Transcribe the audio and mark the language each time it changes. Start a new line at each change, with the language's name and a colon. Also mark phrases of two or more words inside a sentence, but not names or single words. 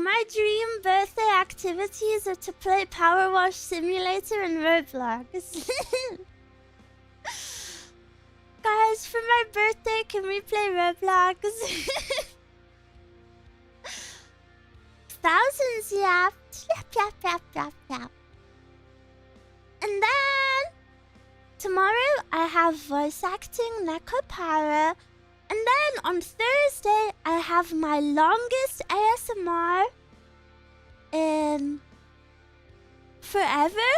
English: My dream birthday activities are to play Powerwash Simulator and Roblox. Guys, for my birthday, can we play Roblox? Thousands yapped. Yap, yap, yap, yap, yap. And then tomorrow I have voice acting, Neko Para. And then on Thursday, I have my longest ASMR in forever.